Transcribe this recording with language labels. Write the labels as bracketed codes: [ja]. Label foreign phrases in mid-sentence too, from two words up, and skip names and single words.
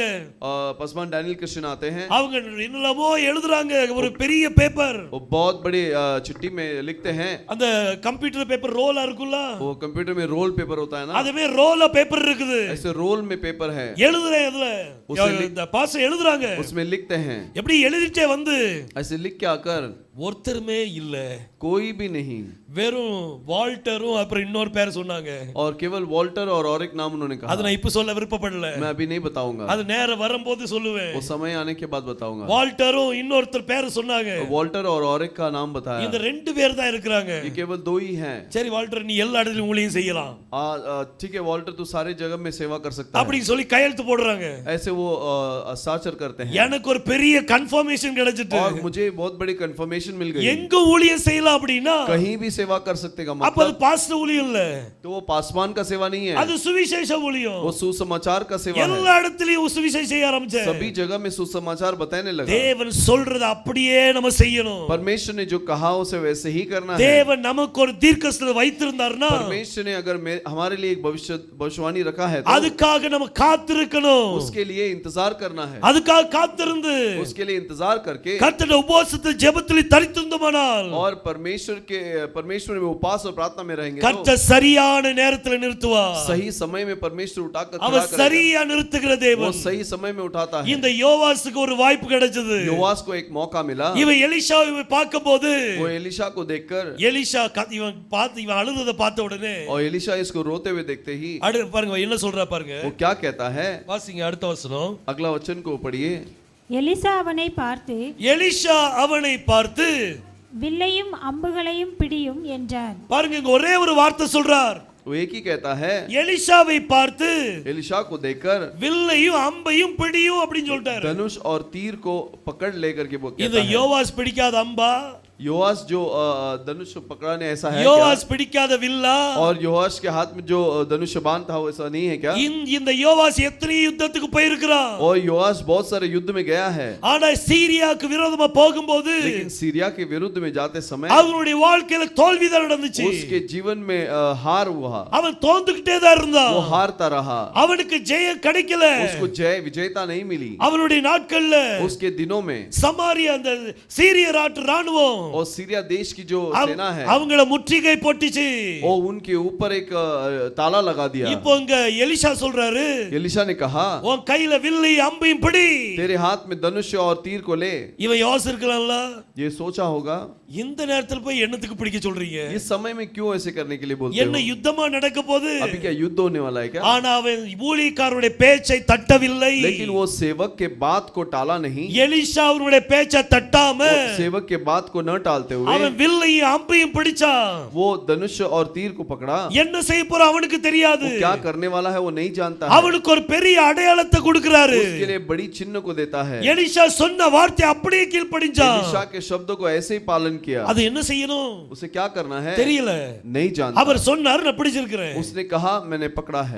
[hi] पासवान डैनियल क्रिश्चियन आते हैं. [ta] அவங்க என்னெல்லாமோ எழுதுறாங்க, ஒரு பெரிய பேப்பர். [hi] वो बहुत बड़ी चिट्ठी में लिखते हैं. [ta] அந்த [en] computer paper [ta] ரோலா இருக்குல்ல, [hi] वो कंप्यूटर में [en] roll paper [hi] होता है ना, [ta] அதுமே [en] roll paper [ta] இருக்குது. [hi] ऐसे रोल में पेपर है. [ta] எழுதுறேன் அதுல, இந்த பாஸ்டர் எழுதுறாங்க. [hi] उसमें लिखते हैं. [ta] எப்படி எழுதிட்டே வந்து [hi] ऐसे लिख के आकर [ta] ஒருத்தருமே இல்ல, [hi] कोई भी नहीं, [ta] வெறும் வால்டரும் அப்புறம் இன்னொரு பேர் சொன்னாங்க. [hi] और केवल वॉल्टर और एक नाम उन्होंने कहा. [ta] அது நான் இப்ப சொல்ல விருப்பப்படல, [hi] मैं अभी नहीं बताऊंगा, [ta] அது நேரம் வரும்போது சொல்லுவேன். [hi] वो समय आने के बाद बताऊंगा. [ta] வால்டரும் இன்னொருத்தர் பேர் சொன்னாங்க. [hi] वॉल्टर और एक का नाम बताया. [ta] இந்த ரெண்டு பேர் தான் இருக்காங்க. [hi] ये केवल 2 ही हैं. [ta] சரி வால்டர், நீ எல்லா இடத்துலயும் ஊழியம் செய்யலாம், [hi] ठीक है वॉल्टर, तू सारे जगह में सेवा कर सकता है, [ta] அப்படி சொல்லி கையெழுத்து போடுறாங்க. [hi] ऐसे वो साचर करते हैं. [ta] எனக்கு ஒரு பெரிய கன்ஃபர்மேஷன் கிடைச்சிட்டு, [hi] और मुझे बहुत बड़ी कंफर्मेशन मिल गई. [ta] எங்க ஊழியம் செய்யலாம் அப்படினா [hi] कहीं भी सेवा कर सकते का [ta] அப்ப அது [hi] मतलब, [ta] பாஸ்டர் ஊழியம் இல்ல, [hi] तो वो पासवान का सेवा नहीं है, [ta] அது சுவிசேஷ ஊழியம். [hi] वो सुसमाचार का सेवा है. [ta] எல்லா இடத்துலயும் சுவிசேஷம் செய்ய ஆரம்பிச்சேன். [hi] सभी जगह में सुसमाचार बताने लगा. [ta] தேவன் சொல்றது அப்படியே நம்ம செய்யணும். [hi] परमेश्वर ने जो कहा उसे वैसे ही करना है. [ta] தேவன் நமக்கு ஒரு தீர்க்கதரிசனத்தை வைத்திருந்தார்னா, [hi] परमेश्वर ने अगर हमारे लिए एक भविष्यवाणी रखा है तो [ta] அதுக்காக நம்ம காத்திருக்கணும். [hi] उसके लिए इंतजार करना है. [ta] அதுக்காக காத்திருந்து [hi] उसके लिए इंतजार करके [ta] கர்த்தருடைய உபவாசத்தில் ஜெபத்தில் தரித்திருந்தோமானால், [hi] और परमेश्वर में उपवास और प्रार्थना में रहेंगे तो [ta] கர்த்தர் சரியான நேரத்தில் நிறுத்துவார். [hi] सही समय में परमेश्वर उठाकर खड़ा [ta] அவர் [hi] करेगा. [ta] சரியா நிறுத்துகிற [hi] वो [ta] தேவன். [hi] सही समय में उठाता है. [ta] இந்த யோவாசுக்கு ஒரு வாய்ப்பு கிடைச்சது. [hi] योआस को एक मौका मिला. [ta] இவன் எலிஷாவை பார்க்கும்போது, [hi] वो एलिशा को देखकर, [ta] எலிஷா இவன் அழுததை பார்த்த உடனே, [hi] और एलिशा इसको रोते हुए देखते ही [ta] பாருங்க என்ன சொல்றா பாருங்க, [hi] वो क्या कहता है. [ta] வாசிங்க அடுத்த வசனம். [hi] अगला वचन को पढ़िए. [ta] எலிசா அவனை பார்த்து, எலிஷா அவனை பார்த்து வில்லையும் அம்புகளையும் பிடியும் என்றான். பாருங்க, இங்க ஒரே ஒரு வார்த்தை சொல்றார். [hi] वो एक ही कहता है, [ta] எலிஷாவை பார்த்து [hi] एलिशा को देखकर [ta] வில்லையும் அம்பையும் பிடியும் அப்படின்னு சொல்லிட்டாரு. [hi] धनुष और तीर को पकड़ लेकर के वो [ta] இந்த [hi] कहता है. [ta] யோவாஸ் பிடிக்காத அம்பா, [hi] योआस जो धनुष पकड़ाने ऐसा है क्या? [ta] யோவாஸ் பிடிக்காத வில்லா, [hi] और योआस के हाथ में जो धनुष बाण था वो ऐसा नहीं है क्या? [ta] இந்த யோவாஸ் எத்தனை யுத்தத்துக்கு போயிருக்கிறான். [hi] और योआस बहुत सारे युद्ध में गया है. [ta] ஆனா சீரியாக்கு விரோதமா போகும்போது [hi] लेकिन सीरिया के विरुद्ध में जाते समय [ta] அவனுடைய வாழ்க்கையில தோல்விதான் நடந்துச்சு. [hi] उसके जीवन में हार हुआ. [ta] அவன் தோந்துக்கிட்டே தான் இருந்தான். [hi] वो हारता रहा. [ta] அவனுக்கு ஜெயம் கிடைக்கல. [hi] उसको विजेता नहीं मिली. [ta] அவனுடைய நாட்கள்ல [hi] उसके दिनों में [ta] சமாரியா அந்த சீரிய ராணுவம் [hi] और सीरिया देश की जो सेना है [ta] அவங்கள முற்றுகை போட்டுச்சு. [hi] वो उनके ऊपर एक ताला लगा दिया। [ta] இப்போ இங்க எலிஷா சொல்றாரு, [hi] एलिशा ने कहा [ta] உன் கையில வில்லை அம்பையும் பிடி. [hi] तेरे हाथ में धनुष और तीर को ले। [ta] இவன் யோசிக்கலாம்ல, [hi] ये सोचा होगा [ta] இந்த நேரத்துல போய் என்னத்துக்கு பிடிக்க சொல்றீங்க? [hi] इस समय में क्यों ऐसे करने के लिए बोलते [ta] என்ன [hi] हो? [ta] யுத்தமா நடக்க போகுது? [hi] अभी क्या युद्ध होने वाला है क्या? [ta] ஆனா அவன் ஊழியக்காரருடைய பேச்சை தட்டவில்லை. [hi] लेकिन वो सेवक के बात को टाला नहीं। [ta] எலிஷா அவருடைய பேச்சை தட்டாம [hi] सेवक के बात को न टालते हुए [ta] அவன் வில்லையும் அம்பையும் பிடிச்சான். [hi] वो धनुष और तीर को पकड़ा। [ta] என்ன செய்ய போற அவனுக்கு தெரியாது. [hi] वो क्या करने वाला है वो नहीं जानता है। [ta] அவனுக்கு ஒரு பெரிய அடையாளத்தை கொடுக்கிறாரு. [hi] उसके लिए बड़ी चिन्ह को देता है। [ta] எலிஷா சொன்ன வார்த்தை அப்படியே கீழ்ப்படிஞ்சான். [hi] एलिशा के शब्दों को ऐसे ही पालन किया। [ta] அது என்ன செய்யணும் [hi] उसे क्या करना है [ta] தெரியல. [hi] नहीं जानता। [ta] அவர் சொன்னார், நான் பிடிச்சிருக்கிறேன். [hi] उसने कहा मैंने पकड़ा है।